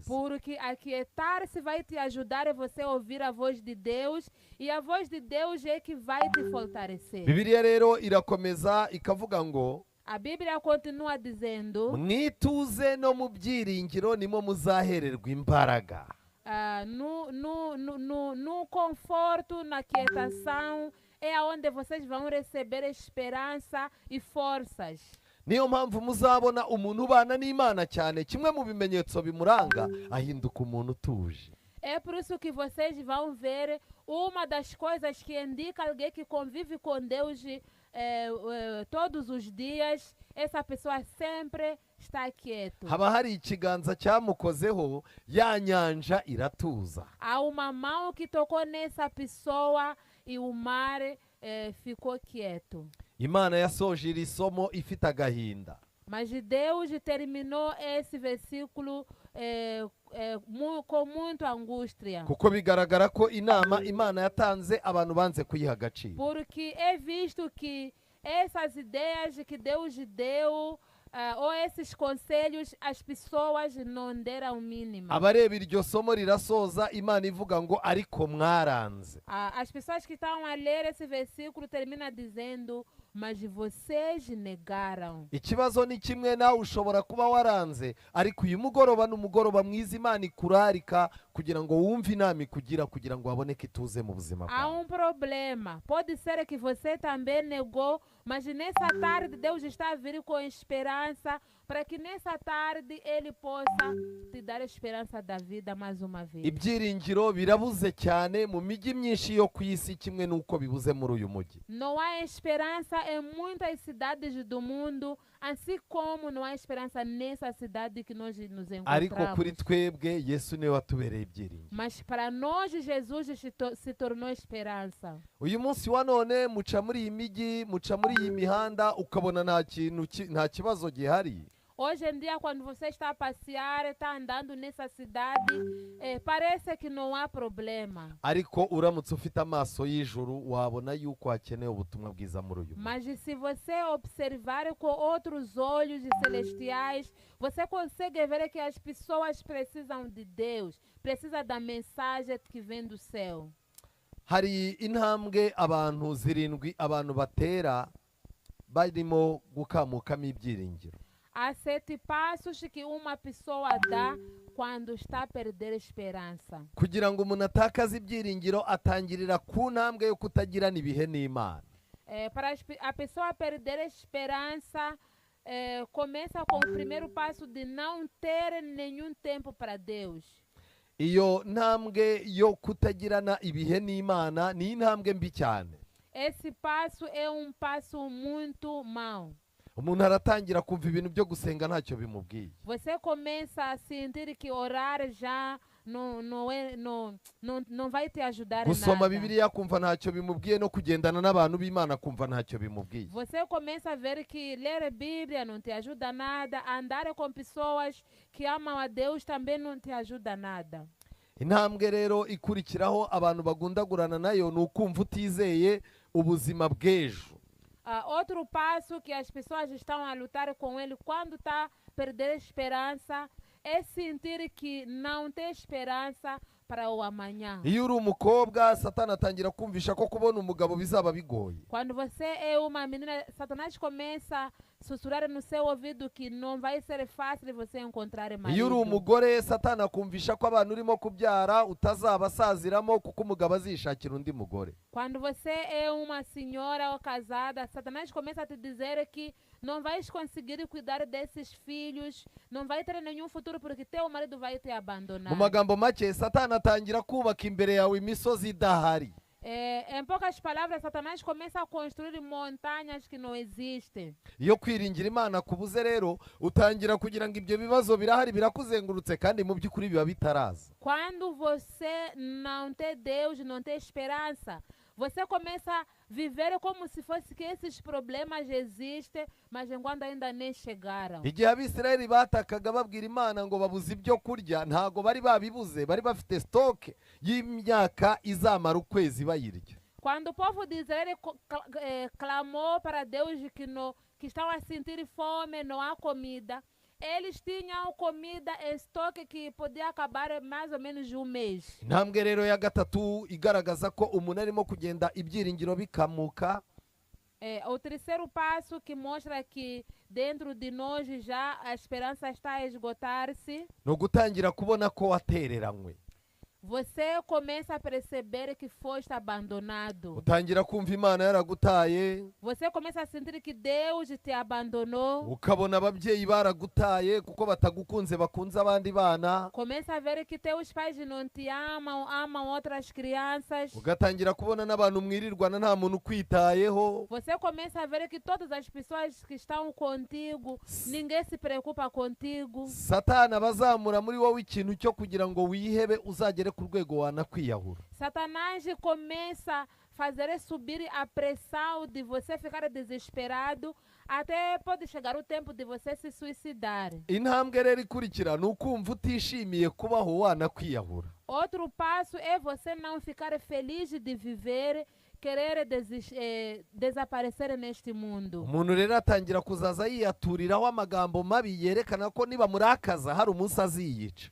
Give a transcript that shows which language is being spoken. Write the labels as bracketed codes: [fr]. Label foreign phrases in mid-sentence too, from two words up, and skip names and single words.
[pt] Porque aquietar-se vai te ajudar a você ouvir a voz de Deus, e a voz de Deus é que vai te fortalecer. [rw] Bibiliya rero irakomeza ikavuga ngo [pt] A Bíblia continua dizendo: [rw] mwituze no mu byiringiro nimo muzahererwa imbaraga. [pt] no conforto, na quietação, é onde vocês vão receber esperança e forças. [rw] Niyo mpamvu muzabona umuntu ubana n'Imana cyane, kimwe mu bimenyetso bimuranga ahinduka umuntu utuje. [pt] É por isso que vocês vão ver uma das coisas que indica alguém que convive com Deus todos os dias. Essa pessoa sempre está quieto. [rw] Haba hari ikiganza cyamukozeho, ya nyanja iratuza. [pt] Há uma mão que tocou nessa pessoa e o mar ficou quieto. [rw] Imana yasoje iri somo ifite agahinda. [pt] Mas Deus terminou esse versículo com muita angústia. [rw] Kuko bigaragara ko inama Imana yatanze abantu banze kuyiha agaciro. [pt] Porque é visto que essas ideias que Deus deu, ou esses conselhos, as pessoas não deram o mínimo. [rw] abareba iryo somo rirasoza Imana ivuga ngo ariko mwaranze. [pt] As pessoas que estão a ler esse versículo termina dizendo, mas vocês negaram. [rw] Ikibazo ni kimwe, nawe ushobora kuba waranze, ariko uyu mugoroba ni umugoroba mwiza Imana ikurarika kugira ngo wumve inama ikugira kugira ngo haboneke ituze mu buzima [pt] Há [rw] bwawe. [pt] problema. Pode ser que você também negou, mas nessa tarde Deus está a vir com esperança para que nessa tarde Ele possa te dar a esperança da vida mais uma vez. [rw] Ibyiringiro birabuze cyane mu mijyi myinshi yo ku isi, kimwe n'uko bibuze muri uyu mujyi. [pt] Não há esperança em muitas cidades do mundo, assim como não há esperança nessa cidade que nós nos [rw] Ariko kuri [pt] encontramos. [rw] twebwe Yesu niwe watubereye ibyiringiro. [pt] Mas para nós Jesus se tornou esperança. [rw] Uyu munsi wa none muca muri iyi mijyi, muca muri iyi mihanda, ukabona nta kibazo gihari. [pt] Hoje em dia, quando você está a passear, está andando nessa cidade, parece que não há problema. [rw] Ariko uramutse ufite amaso y'ijuru wabona yuko hakenewe ubutumwa bwiza muri uyu mujyi. [pt] Mas se você observar com outros olhos celestiais, você consegue ver que as pessoas precisam de Deus, precisam da mensagem que vem do céu. [rw] Hari intambwe abantu zirindwi abantu batera barimo gukamukamo ibyiringiro. [pt] Há 7 passos que uma pessoa dá quando está a perder esperança. [rw] Kugira ngo umuntu atakaze ibyiringiro atangirira ku ntambwe yo kutagirana ibihe n'Imana. [pt] Para a pessoa perder a esperança, começa com o primeiro passo de não ter nenhum tempo para Deus. [rw] Iyo ntambwe yo kutagirana ibihe n'Imana ni intambwe mbi cyane. [pt] Esse passo é passo muito mau. [rw] Umuntu aratangira kumva ibintu byo gusenga ntacyo bimubwiye. [pt] Você começa a sentir que orar já não vai te ajudar [rw] Gusoma [pt] nada. [rw] Bibiliya kumva ntacyo bimubwiye, no kugendana n'abantu b'Imana kumva ntacyo bimubwiye. [pt] Você começa a ver que ler a Bíblia não te ajuda nada, andar com pessoas que amam a Deus também não te ajuda nada. [rw] Intambwe rero ikurikiraho abantu bagundagurana nayo ni ukumva utizeye ubuzima bw'ejo. [pt] Outro passo que as pessoas estão a lutar com ele quando está a perder esperança é sentir que não tem esperança para o amanhã. [rw] Iyo uri umukobwa, Satani atangira kumvisha ko kubona umugabo bizaba bigoye. [pt] Quando você é uma menina, Satanás começa a sussurrar no seu ouvido que não vai ser fácil você encontrar [rw] Iyo uri [pt] marido. [rw] umugore, Satani akumvisha ko abantu urimo kubyara utazabasaziramo kuko umugabo azishakira undi mugore. [pt] Quando você é uma senhora ou casada, Satanás começa a te dizer que não vais conseguir cuidar desses filhos, não vai ter nenhum futuro porque teu marido vai te abandonar. [rw] Mu magambo make, Satani atangira kubaka imbere yawe imisozi idahari. [pt] Em poucas palavras, Satanás começa a construir montanhas que não existem. [rw] Iyo kwiringira Imana kubuze rero, utangira kugira ngo ibyo bibazo birahari birakuzengurutse kandi mu by'ukuri biba bitaraza. [pt] Quando você não tem Deus, não tem esperança, você começa a viver como se fosse que esses problemas existem, mas enquanto ainda nem chegaram. [rw] Igihe Abisirayeli batakaga babwira Imana ngo babuze ibyo kurya, ntago bari babibuze, bari bafite stoke y'imyaka izamara ukwezi bayirya. [pt] Quando o povo de Israel clamou para Deus que estão a sentir fome, não há comida, eles tinham comida em estoque que podia acabar mais ou menos um mês. [rw] Intambwe rero ya gatatu igaragaza ko umuntu arimo kugenda ibyiringiro bikamuka. [pt] O terceiro passo que mostra que dentro de nós já a esperança está a esgotar-se. [rw] No gutangira kubona ko watereranywe. [pt] Você começa a perceber que foste abandonado. [rw] Utangira kumva Imana yaragutaye. [pt] Você começa a sentir que Deus te abandonou. [rw] Ukabona ababyeyi baragutaye kuko batagukunze bakunze abandi bana. [pt] Começa a ver que teus pais não te amam, amam outras crianças. [rw] Ugatangira kubona n'abantu mwirirwana nta muntu kwitayeho. [pt] Você começa a ver que todas as pessoas que estão contigo, ninguém se preocupa contigo. [rw] Satani abazamura muri wowe ikintu cyo kugira ngo wihebe uzagere ku rwego wanakwiyahura. [pt] Satanás começa a fazer subir a pressão de você ficar desesperado, até pode chegar o tempo de você se suicidar. [rw] Intambwe rero ikurikira ni ukumva utishimiye kubaho wanakwiyahura. [pt] Outro passo é você não ficar feliz de viver, querer desaparecer neste mundo. [rw] umuntu rero atangira kuzaza yiyaturiraho amagambo mabi yerekana ko niba murakaza hari umunsi aziyica.